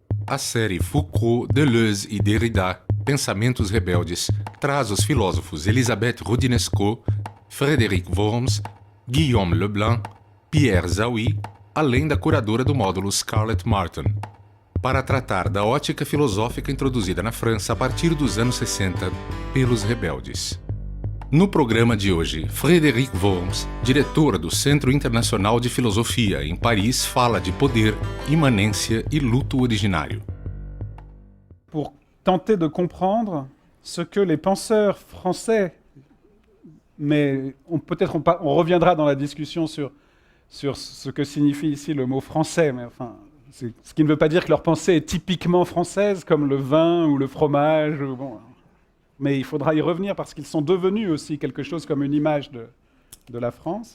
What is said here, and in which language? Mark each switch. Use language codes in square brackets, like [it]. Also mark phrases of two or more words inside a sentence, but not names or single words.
[pt] A série Foucault, Deleuze e Derrida, Pensamentos Rebeldes, traz os filósofos Elisabeth Roudinesco, Frédéric Worms, Guillaume Leblanc, Pierre Zawi, além da curadora do módulo Scarlett Martin, para tratar da ótica filosófica introduzida na França a partir dos anos 60 pelos rebeldes. No programa de hoje, Frédéric Worms, diretor do Centro Internacional de Filosofia em Paris, fala de poder, imanência e luto originário. [fr] Pour tenter de comprendre ce que les penseurs français, mais peut-être on reviendra dans la discussion sur ce que signifie ici le mot français, mais enfin, ce qui ne veut pas dire que leur pensée est typiquement française, comme le vin ou le fromage, mais il faudra y revenir parce qu'ils sont devenus aussi quelque chose comme une image de la France.